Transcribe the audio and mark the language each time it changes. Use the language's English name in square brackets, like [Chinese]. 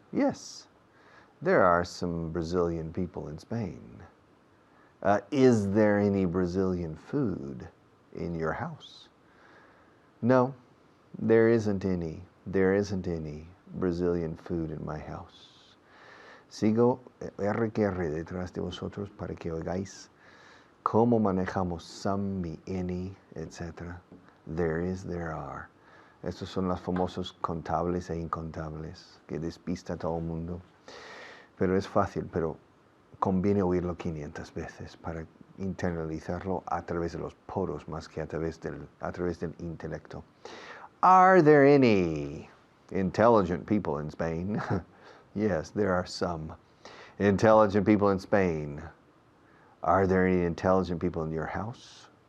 [English] Yes, there are some Brazilian people in Spain. Is there any Brazilian food in your house? No, there isn't any. There isn't any Brazilian food in my house. [Spanish] Sigo R que R detrás de vosotros para que oigáis cómo manejamos [English] some, me, any, [Spanish] etc. [English] There is, there are. [Spanish] Estos son los famosos contables e incontables que despista a todo el mundo. Pero es fácil, pero conviene oírlo 500 veces para internalizarlo a través de los poros más que a través del intelecto. [English] Are there any intelligent people in Spain? Yes, there are some intelligent people in Spain. Are there any intelligent people in your house?